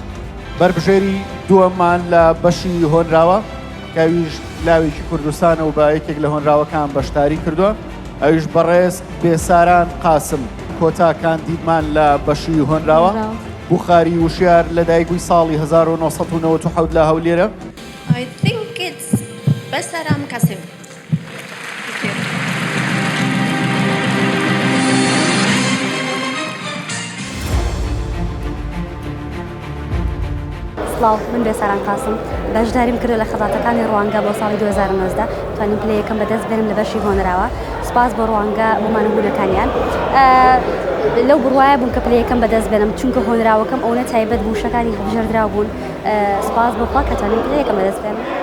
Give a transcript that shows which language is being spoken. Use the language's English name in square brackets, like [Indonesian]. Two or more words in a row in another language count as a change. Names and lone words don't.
[Central Kurdish] بربژێری دووەممان لە بەشی هۆنراوە کەویش لاوێکی کوردستانە و بە یەکێک لە هۆنراوەکان بەشداری کردووە ئەویش بەڕێز بێساران قاسم کۆتا کاندیدمان لە بەشی هۆنراوە بوخاری وشیار لەدایکبووی ساڵی 1997 لە هەولێرە. [English] I think it's بەساران قاسم. [Central Kurdish] سڵاو من بێساران قاسم بەشداریم کردو لە خەڵاتەکانی ڕوانگە بۆ ساڵی 2019 توانیم پلەیەکەم بەدەست بێنم لە بەشی هۆنراوە سپاس بۆ ڕوانگە بۆمانەبوونەکانیان لەو بڕواایە بوون کە پلەیەکەم بەدەست بێنم چونکە هۆنراوەکەم ئەوە تایبەت بوو شەکانی هەڵبژێردرا بوون سپاس بۆخوا کە توانیم پلەیەکەم بەدەست بێنم.